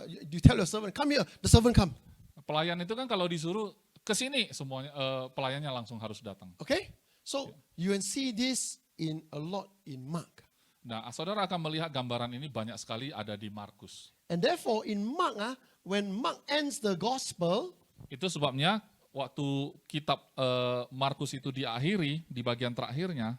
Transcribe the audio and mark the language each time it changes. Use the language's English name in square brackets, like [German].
[English] You tell your servant, come here, the servant come. [Indonesian] Pelayan itu kan kalau disuruh ke sini semuanya pelayannya langsung harus datang. [English] Okay? So you can see this in a lot in Mark. [Indonesian] Nah, saudara akan melihat gambaran ini banyak sekali ada di Markus. [English] And therefore in Mark, when Mark ends the gospel, [Indonesian] Itu sebabnya waktu kitab Markus itu diakhiri di bagian terakhirnya,